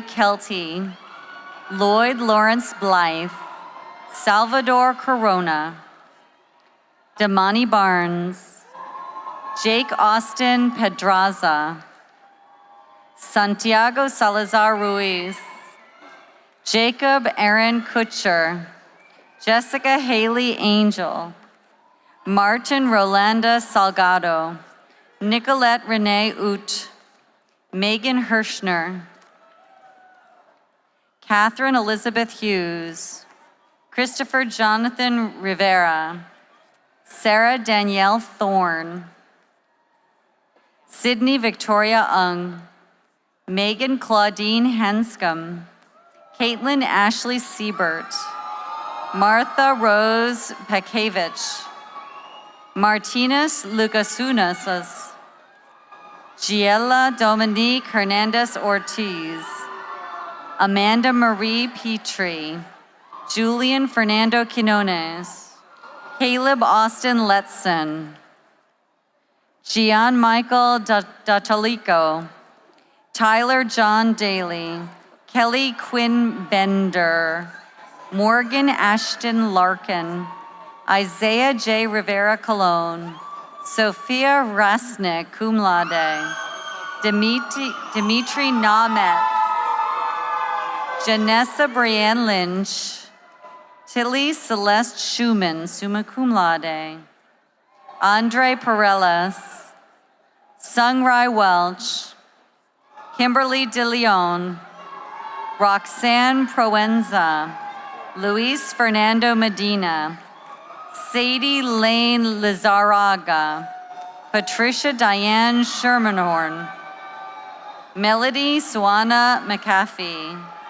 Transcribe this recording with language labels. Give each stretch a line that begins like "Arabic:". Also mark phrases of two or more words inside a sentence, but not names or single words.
English: Kelty, Lloyd Lawrence Blythe, Salvador Corona, Damani Barnes, Jake Austin Pedraza, Santiago Salazar Ruiz, Jacob Aaron Kutcher, Jessica Haley Angel, Martin Rolanda Salgado, Nicolette Renee Oot, Megan Hirschner, Catherine Elizabeth Hughes, Christopher Jonathan Rivera, Sarah Danielle Thorne, Sydney Victoria Ung, Megan Claudine Henscom, Caitlin Ashley Siebert, Martha Rose Pekevich, Martinez Lucasunas, Giella Dominique Hernandez Ortiz, Amanda Marie Petrie, Julian Fernando Quinones, Caleb Austin Letson, Gian Michael Datalico, Tyler John Daly, Kelly Quinn Bender, Morgan Ashton Larkin, Isaiah J. Rivera Colon, Sophia Rasnick,
Latin: cum laude,
English: Dimitri Namet, Janessa Brienne Lynch, Tilly Celeste Schumann,
Latin: summa cum laude,
English: Andre Perelas, Sungrai Welch, Kimberly DeLeon, Roxanne Proenza, Luis Fernando Medina, Sadie Lane Lizarraga, Patricia Diane Shermanhorn, Melody Suana McAfee,